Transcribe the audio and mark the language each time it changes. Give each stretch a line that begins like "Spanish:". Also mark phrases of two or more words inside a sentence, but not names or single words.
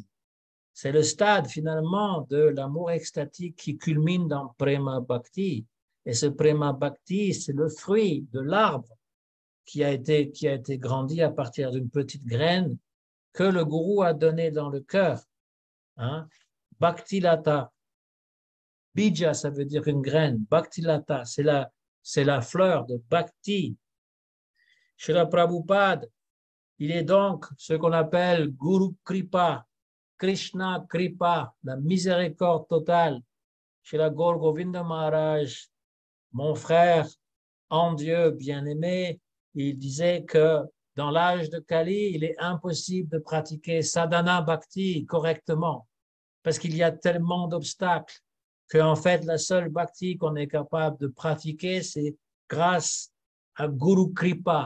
French: C'est le stade finalement de l'amour extatique qui culmine dans
Sanskrit: Prema Bhakti.
French: Et ce
Sanskrit: Prema Bhakti,
French: c'est le fruit de l'arbre qui a été grandi à partir d'une petite graine que le gourou a donné dans le cœur. Hein?
Sanskrit: Bhakti Lata.
French: Bija, ça veut dire une graine.
Sanskrit: Bhakti Lata,
French: c'est la fleur de Bhakti. Srila Prabhupada, il est donc ce qu'on appelle
Sanskrit: Guru Kripa, Krishna Kripa,
French: la miséricorde totale. Srila Gaur Govinda Maharaj, mon frère en Dieu bien-aimé, il disait que dans l'âge de Kali, il est impossible de pratiquer
Sanskrit: sadhana bhakti
French: correctement parce qu'il y a tellement d'obstacles qu'en fait, la seule bhakti qu'on est capable de pratiquer, c'est grâce à
Sanskrit: Guru Kripa.